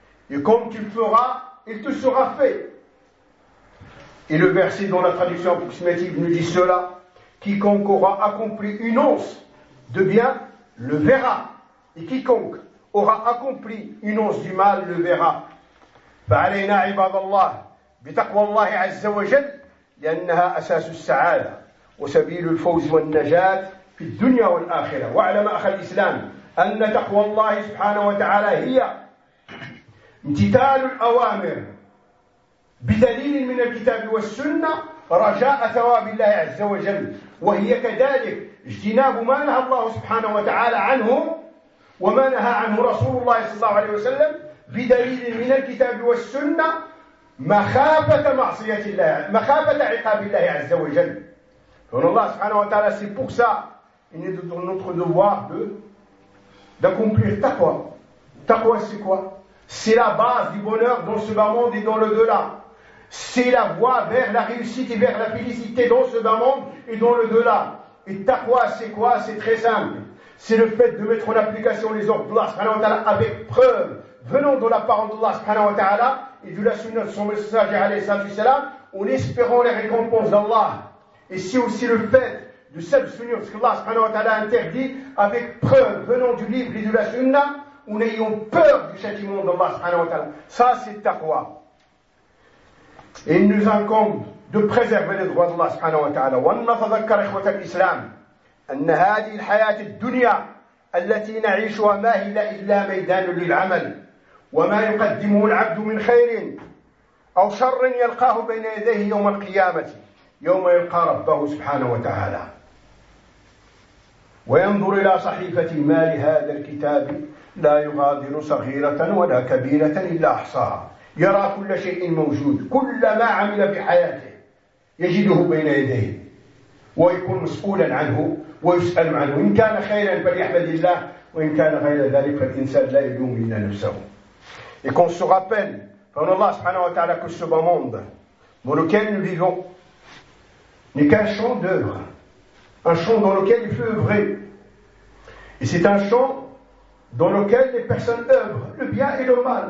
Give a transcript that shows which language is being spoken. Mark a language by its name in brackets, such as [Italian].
[French] Et comme tu le feras, il te sera fait. Et le verset dans la traduction approximative nous dit cela. Quiconque aura accompli une once de bien, le verra. Et quiconque aura accompli une once du mal, le verra. [Arabic] Fa'alayna ibad Allah. بتقوى الله عز وجل لأنها أساس السعادة وسبيل الفوز والنجاة في الدنيا والآخرة. واعلم أخ الإسلام أن تقوى الله سبحانه وتعالى هي امتثال الأوامر بدليل من الكتاب والسنة رجاء ثواب الله عز وجل، وهي كذلك اجتناب ما نهى الله سبحانه وتعالى عنه وما نهى عنه رسول الله صلى الله عليه وسلم بدليل من الكتاب والسنة مخافة معصية الله، مخافة عقاب الله عز وجل. فإن الله سبحانه وتعالى [French] c'est pour ça إن notre devoir de d'accomplir taqwa. Taqwa c'est quoi? C'est la base du bonheur dans ce bas monde et dans le delà. C'est la voie vers la réussite et vers la félicité dans ce bas monde et dans le delà. Et taqwa c'est quoi? C'est très simple. C'est le fait de mettre en application les ordres d'Allah subhanahu wa ta'ala avec preuve venant de la parole d'Allah subhanahu wa ta'ala et de la sunna de son messager alayhi salam, en espérant les récompenses d'Allah. Et c'est aussi le fait de s'abstenir de ce qu'Allah subhanahu wa ta'ala interdit avec preuve venant du livre et de la sunna, en ayant peur du châtiment d'Allah subhanahu wa ta'ala. Ça, c'est taqwa. Et il nous incombe de préserver les droits d'Allah subhanahu wa ta'ala. [Arabic] Wa natadhakkar ikhwata al-islam أن هذه الحياة الدنيا التي نعيشها ما هي إلا ميدان للعمل، وما يقدمه العبد من خير أو شر يلقاه بين يديه يوم القيامة يوم يلقى ربه سبحانه وتعالى وينظر إلى صحيفة مال هذا الكتاب لا يغادر صغيرة ولا كبيرة إلا أحصاها، يرى كل شيء موجود، كل ما عمل في حياته يجده بين يديه ويكون مسؤولا عنه ويسأل عنه، إن كان خيرا فليحمد الله وإن كان غير ذلك فالإنسان لا يلوم إلا نفسه. [French] Et qu'on se rappelle, par Allah subhanahu wa ta'ala, que ce bas monde dans lequel nous vivons n'est qu'un champ d'œuvre, un champ dans lequel il fait œuvrer. Et c'est un champ dans lequel les personnes œuvrent, le bien et le mal.